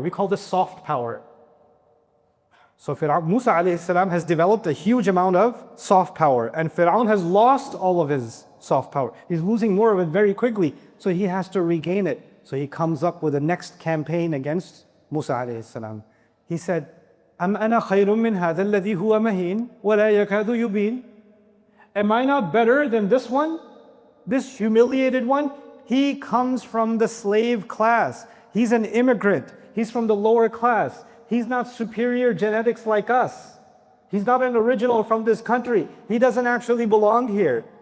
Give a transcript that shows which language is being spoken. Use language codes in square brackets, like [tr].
[en] We call this soft power. So Musa alayhi salam has developed a huge amount of soft power, and Pharaoh has lost all of his soft power. He's losing more of it very quickly, so he has to regain it. So he comes up with the next campaign against Musa alayhi salam. He said, [ar] أَمْ أَنَا خَيْرٌ مِّنْ هَذَا الَّذِي هُوَ مَهِينٌ وَلَا يَكَادُ يُبِينٌ. [en] Am I not better than this one? This humiliated one? He comes from the slave class. He's an immigrant. He's from the lower class. He's not superior genetics like us. He's not an original from this country. He doesn't actually belong here.